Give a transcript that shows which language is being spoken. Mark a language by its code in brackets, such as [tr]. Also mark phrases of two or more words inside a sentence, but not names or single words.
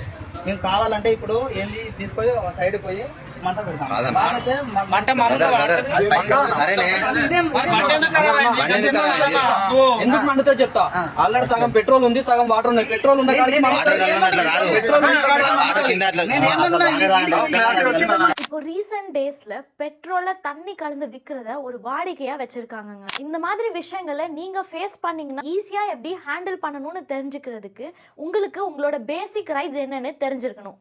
[te] మేము కావాలంటే ఇప్పుడు ఏంది తీసుకొని సైడ్ పోయి మంట పెడతాం. ఎందుకు మంటతో చెప్తా, ఆల్రెడీ సగం పెట్రోల్ ఉంది, సగం వాటర్ ఉంది. పెట్రోల్ ఉన్న [ta] இப்போ ரீசெண்ட் டேஸ்ல பெட்ரோல்ல தண்ணி கலந்து விக்கிறத ஒரு வாடிக்கையா வச்சிருக்காங்க. இந்த மாதிரி விஷயங்களை நீங்க ஃபேஸ் பண்ணீங்கன்னா ஈஸியா எப்படி ஹேண்டில் பண்ணணும்னு தெரிஞ்சுக்கிறதுக்கு உங்களுக்கு உங்களோட [en] basic rights [ta] என்னன்னு தெரிஞ்சிருக்கணும்.